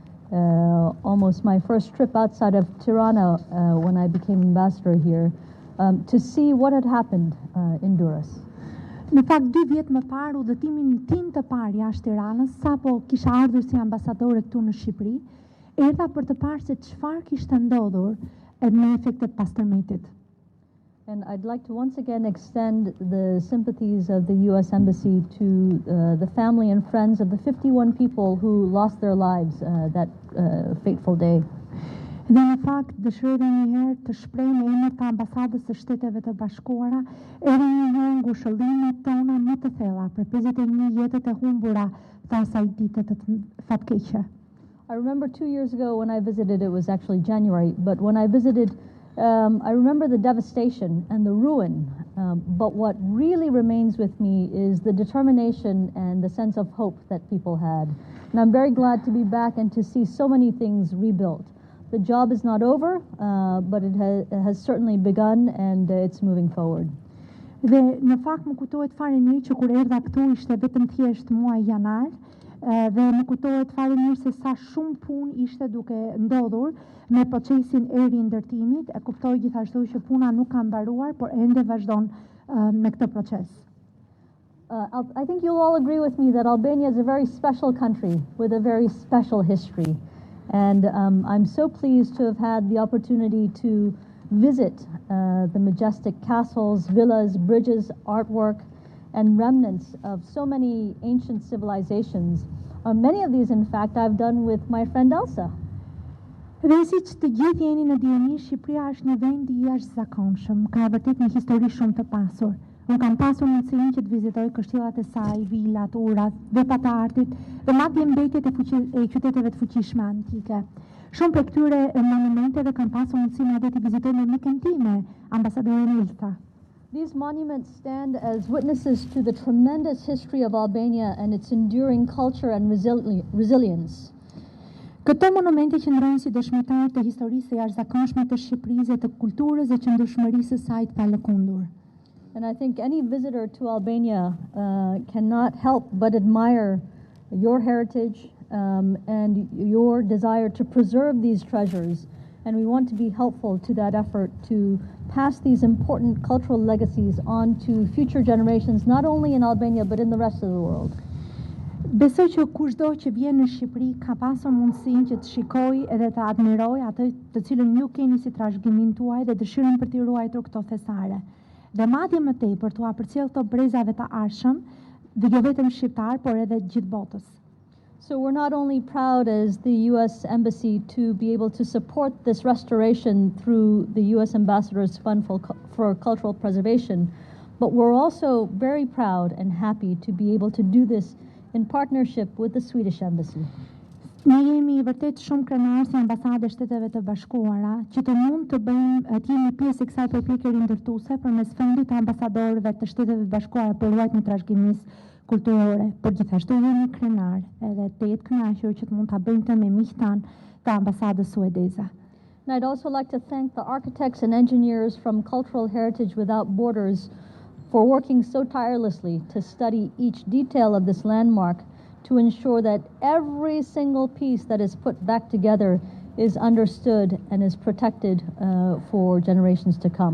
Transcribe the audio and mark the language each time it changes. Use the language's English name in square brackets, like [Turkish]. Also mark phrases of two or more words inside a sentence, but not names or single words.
[English] almost my first trip outside of Tirana when I became ambassador here, to see what had happened in Durrës. [Albanian] Në fakt 2 vjet më parë udhëtimin tim të parë jashtë Tiranës, sapo kisha ardhur si ambasadore këtu në Shqipëri, erdha për të parë se çfarë kishte ndodhur me efektet pas tërmetit. [English] And I'd like to once again extend the sympathies of the U.S. Embassy to the family and friends of the 51 people who lost their lives that fateful day. [Albanian] Dhe në fakt dëshiroj edhe një herë të shpreh në emër të ambasadës së Shteteve të Bashkuara edhe një herë ngushëllimet tona më të thella për 51 jetët e humbura të asaj dite të fatkeqe. [English] I remember 2 years ago when I visited, it was actually January, but when I visited, I remember the devastation and the ruin, but what really remains with me is the determination and the sense of hope that people had. And I'm very glad to be back and to see so many things rebuilt. The job is not over, but it has certainly begun and it's moving forward. [Albanian] Dhe në fakt më kujtohet fare mirë që kur erdha këtu ishte vetëm thjesht muaji janar, dhe më kujtohet fare mirë se sa shumë punë ishte duke ndodhur me procesin e rindërtimit. E kuptoj gjithashtu që puna nuk ka mbaruar, por ende vazhdon me këtë proces. [English] I think you'll all agree with me that Albania is a very special country with a very special history. And I'm so pleased to have had the opportunity to visit the majestic castles, villas, bridges, artwork, and remnants of so many ancient civilizations. Many of these, in fact, I've done with my friend Elsa. [Albanian] Dhe siç të gjithë jeni në dijeni, Shqipëria është një vend i jashtëzakonshëm, ka vërtet një histori shumë të pasur. Unë kam pasur mundësinë që të vizitoj kështillat e saj, vilat, urat, vepat e artit dhe madje mbetjet e qyteteve të fuqishme antike. Shumë për këtyre monumenteve kam pasur mundësinë edhe të vizitoj me mikën time, ambasadoren Elsa. [English] These monuments stand as witnesses to the tremendous history of Albania and its enduring culture and resilience. [Albanian] Këto monumente qëndrojnë si dëshmitar të historisë së jashtëzakonshme të Shqipërisë dhe të kulturës dhe qëndrueshmërisë së saj të palëkundur. [English] And I think any visitor to Albania cannot help but admire your heritage and your desire to preserve these treasures. And we want to be helpful to that effort to pass these important cultural legacies on to future generations, not only in Albania, but in the rest of the world. [Albanian] Besoj që kushdo që vjen në Shqipëri ka pasur mundësinë që të shikojë edhe të admirojë atë të cilën ju keni si trashëgimin tuaj dhe dëshirën për t'i ruajtur këto thesare. Dhe madje më tepër t'u përcjell këto brezave të arshëm, dhe jo vetëm shqiptar, por edhe gjithë botës. [English] So we're not only proud as the U.S. Embassy to be able to support this restoration through the U.S. Ambassador's Fund for Cultural Preservation, but we're also very proud and happy to be able to do this in partnership with the Swedish Embassy. [Albanian] Ne jemi vërtet shumë krenar si ambasadë e Shteteve të Bashkuara që të mund të bëjmë të jemi pjesë e kësaj përpjekje rindërtuese përmes Fundit të Ambasadorëve të Shteteve të Bashkuara për ruajtjen e trashëgimisë kulturore, por gjithashtu jemi krenar edhe të jetë kënaqur që të mund ta bëjmë të me miqtë tanë të ambasadës suedeze. [English] And I'd also like to thank the architects and engineers from Cultural Heritage Without Borders for working so tirelessly to study each detail of this landmark to ensure that every single piece that is put back together is understood and is protected for generations to come.